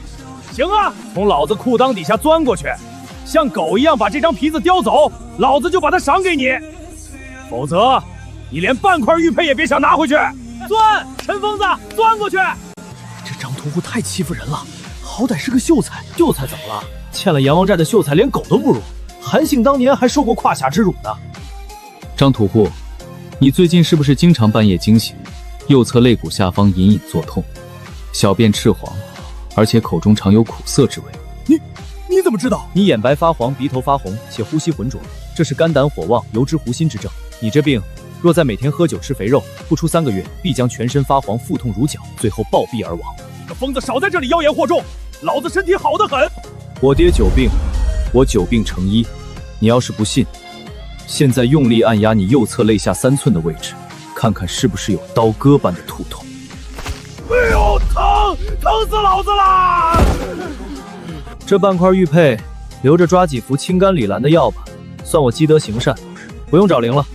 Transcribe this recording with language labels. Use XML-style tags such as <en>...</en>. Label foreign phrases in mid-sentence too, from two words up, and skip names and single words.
<zh>行啊，從老子褲襠底下鑽過去，像狗一樣把這張皮子叼走，老子就把它賞給你。否則，你連半塊玉佩也別想拿回去。鑽，陳瘋子，鑽過去！這張屠戶太欺負人了，好歹是個秀才，秀才怎麼了？欠了阎王債的秀才連狗都不如。韩信當年還受過胯下之辱呢。張屠戶，你最近是不是經常半夜驚醒，右側肋骨下方隱隱作痛，小便赤黃，而且口中常有苦澀之味？你怎麼知道？你眼白發黃，鼻頭發紅，且呼吸渾濁，這是肝膽火旺、油脂糊心之症。你這病若再每天喝酒吃肥肉，不出3個月，必將全身發黃、腹痛如絞，最後暴斃而亡。你個瘋子，少在這裡妖言惑眾！老子身體好得很。我爹久病，我久病成醫。你要是不信，現在用力按壓你右側肋下3寸的位置，看看是不是有刀割般的突痛。哎呦，疼死老子啦！这半塊玉佩留着抓幾服清肝理蘭的藥吧，算我積德行善，不用找靈了。</zh>